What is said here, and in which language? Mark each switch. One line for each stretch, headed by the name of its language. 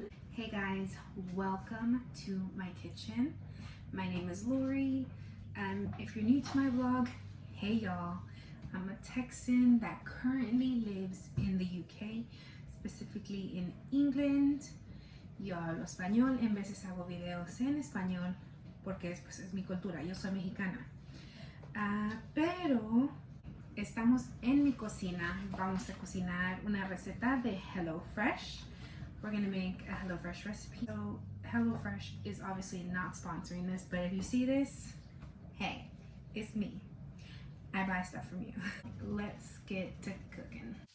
English: Hey guys, welcome to my kitchen. My name is Lori. If you're new to my vlog, hey y'all. I'm a Texan that currently lives in the UK, specifically in England.
Spanish: Yo hablo español, en veces hago videos en español porque pues, es mi cultura, yo soy mexicana. Pero estamos en mi cocina, vamos a cocinar una receta de HelloFresh.
English: We're gonna make a HelloFresh recipe. So HelloFresh is obviously not sponsoring this, but if you see this, hey, it's me. I buy stuff from you. Let's get to cooking.